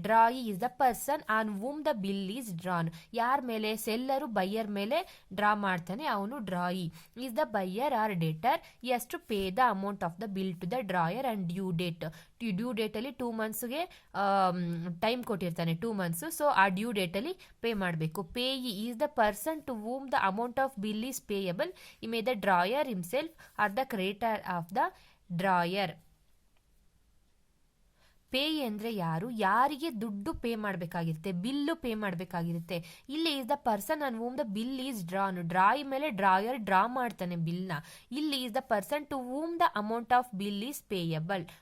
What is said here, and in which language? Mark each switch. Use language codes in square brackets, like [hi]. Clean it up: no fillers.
[en] Drawee is the person on whom the bill is drawn. [kn] ಯಾರ ಮೇಲೆ, seller buyer ಮೇಲೆ draw ಮಾಡ್ತಾನೆ, ಅವನು ಡ್ರಾಯಿ. [en] Is the buyer or debtor, has to pay the amount of the bill to the drawer and due date. [kn] Due ಡೇಟಲ್ಲಿ 2 ಮಂತ್ಸ್ಗೆ time ಕೊಟ್ಟಿರ್ತಾನೆ, 2 months. So ಆ due ಡೇಟಲ್ಲಿ pay ಮಾಡಬೇಕು. [en] Payee is the person to whom the amount of bill is payable. He may the drawer himself or the creditor of the drawer. [kn] Pay ಅಂದರೆ ಯಾರು, ಯಾರಿಗೆ ದುಡ್ಡು pay ಮಾಡಬೇಕಾಗಿರುತ್ತೆ, bill pay ಮಾಡಬೇಕಾಗಿರುತ್ತೆ. [en] ಇಲ್ಲಿ is the person on whom the bill is drawn. [kn] ಡ್ರಾಯಿ ಮೇಲೆ drawer draw ಮಾಡ್ತಾನೆ ಬಿಲ್ನ. [en] ಇಲ್ಲಿ is the person to whom the amount of bill is payable.